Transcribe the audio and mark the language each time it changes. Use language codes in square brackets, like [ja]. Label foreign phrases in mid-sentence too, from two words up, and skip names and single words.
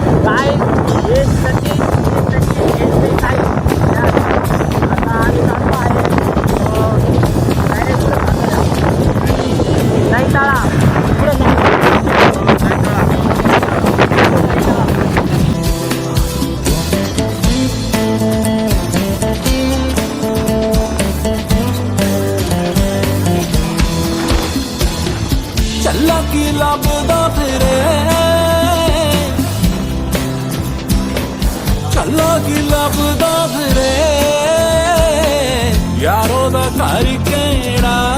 [mr] काय एक टक्के काय आता आम्ही चाललो आहे नाही टाळा पुढे नाही [pa] ਚੱਲਾ ਕੀ ਲੱਭਦਾ ਫਿਰੇ ਚੱਲਾ ਕੀ ਲੱਭਦਾ ਫਿਰੇ ਯਾਰੋ ਦਾ ਘਰ ਕਿਹੜਾ